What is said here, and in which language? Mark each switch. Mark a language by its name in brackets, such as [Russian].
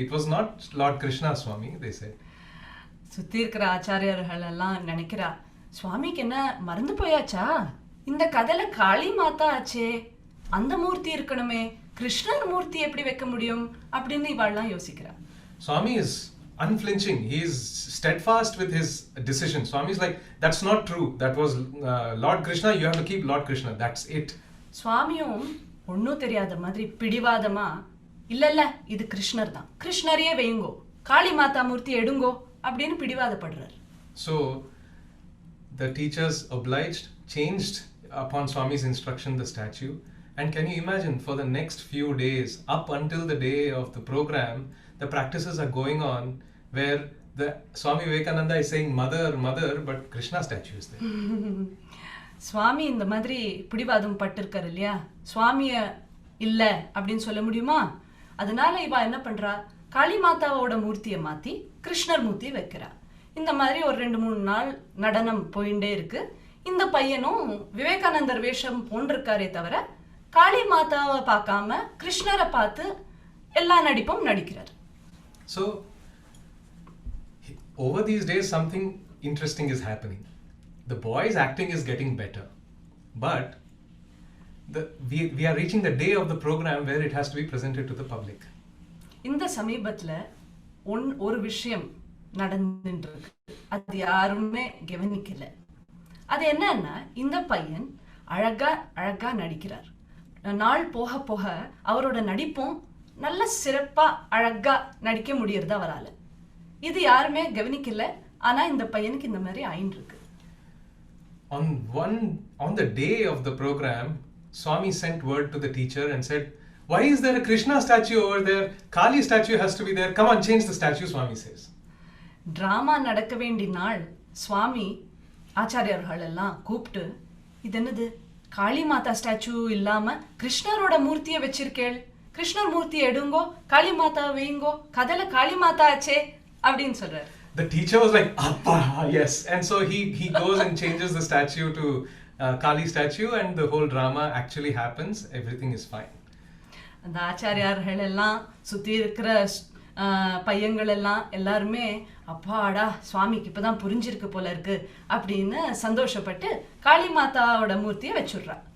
[English] It was not Lord Krishna, Swami, they said. [Tamil] சுத்தி இருக்கிற ஆச்சாரியர்கள் எல்லாம் நினைக்கிறா, சுவாமிக்கு என்ன மறந்து போயாச்சா? இந்த கதையில காளி மாதா ஆச்சே, அந்த மூர்த்தி இருக்கணுமே, கிருஷ்ணர் மூர்த்தி எப்படி வைக்க முடியும் அப்படின்னு இவாள்லாம் யோசிக்கிறா. [English] Swami is unflinching. He is steadfast with his decision. Swami is like, that's not true. That was Lord Krishna. You have to keep Lord Krishna. That's it. [Tamil] சுவாமியும் ஒன்னும் தெரியாத மாதிரி பிடிவாதமா, இல்ல இல்ல இது கிருஷ்ணர் தான், கிருஷ்ணரையே வையுங்கோ, காளி மாதா மூர்த்தி எடுங்கோ அப்படின்னு பிடிவாதப்படுறார். [English] So the teachers obliged, changed upon Swami's instruction the statue, and can you imagine, for the next few days up until the day of the program, the practices are going on where the Swami Vivekananda is saying mother mother, but Krishna statue is there. [Tamil] சுவாமி இந்த மாதிரி பிடிவாதம் பட்டிருக்காரு இல்லையா, சுவாமிய இல்ல அப்படின்னு சொல்ல முடியுமா? அதனால இவா என்ன பண்றா, காளி மாதாவோட மூர்த்தியை மாத்தி கிருஷ்ணர் மூர்த்தி வைக்கிறா. இந்த மாதிரி ஒரு 2-3 நாள் நடனம் போயிட்டே இருக்கு. இந்த பையனும் விவேகானந்தர் வேஷம் போன்றிருக்காரே தவிர காளி மாதாவை பார்க்காம கிருஷ்ணரை பார்த்து எல்லா நடிப்பும் நடிக்கிறார். [English] So, over these days, something interesting is happening. The boy's acting is getting better, but we are reaching the day of the program where it has to be presented to the public. [Tamil] இந்த சமீபத்துல ஒரு விஷயம் நடந்துட்டு இருக்கு, அது யாருமே கவனிக்கல. அது என்னன்னா, இந்த பையன் அழகா நடிக்கிறார். நாள் போக போக அவரோட நடிப்பும் நல்ல சிறப்பா அழகா நடிக்க முடியறது அவரால. இது யாருமே கவனிக்கல. ஆனா இந்த பையனுக்கு இந்த மாதிரி ஆயின்னு இருக்கு. [English] On the day of the program, Swami sent word to the teacher and said, "Why is there a Krishna statue over there? Kali statue has to be there. Come on, change the statue," Swami says. [Tamil] Drama நடக்க வேண்டிய நாள் சுவாமி ஆச்சாரியர்கள் எல்லாம் கூப்பிட்டு, இது என்னது, காளி மாதா statue இல்லாம கிருஷ்ணரோட மூர்த்தியை வச்சிருக்கேள், கிருஷ்ணர் மூர்த்தியை எடுங்கோ, காளி மாதா வைங்கோ, கதையில காளி மாதா ஆச்சே அப்படின்னு சொல்றாரு. [English] The teacher was like, "Appa, yes," and so he goes and changes the statue to Kali statue, and the whole drama actually happens. Everything is fine. [Tamil] அந்த ஆச்சாரியார்கள் எல்லாம் சுத்தி இருக்கிற பையங்கள் எல்லாம் எல்லாருமே, அப்பாடா சுவாமிக்கு இப்பதான் புரிஞ்சிருக்கு போல இருக்கு அப்படின்னு சந்தோஷப்பட்டு காளி மாதாவோட மூர்த்தியை வச்சுடுறா.